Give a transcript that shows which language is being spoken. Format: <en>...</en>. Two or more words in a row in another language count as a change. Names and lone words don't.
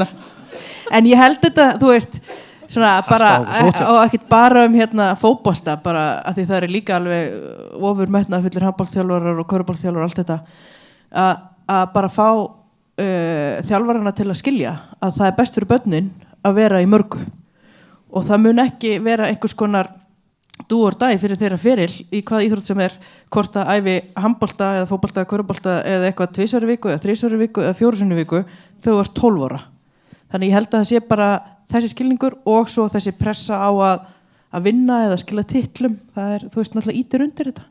<is>En ég held þetta, þú veist, svona bara, og ekkert bara fótbolta, bara að því það líka alveg ofurmetnaðfullir handboltaþjálfarar og körfuboltaþjálfarar og allt þetta, að bara fá þjálfarana til að skilja að það best fyrir börnin að vera í mörgu og það mun ekki vera einhvers konar</is> <en>do or die</en> <is>fyrir þeirra feril í hvaða íþrótt sem hvort að æfi handbolta eða fótbolta eða körfubolta eða eitthvað 2 sinnum í viku eða 3 sinnum í viku eða 4 sinnum í viku þau er 12 ára. Þannig ég held að það sé bara þessi skilningur og svo þessi pressa á að vinna eða skila titlum, það þú veist náttúrulega ítir undir þetta.</is>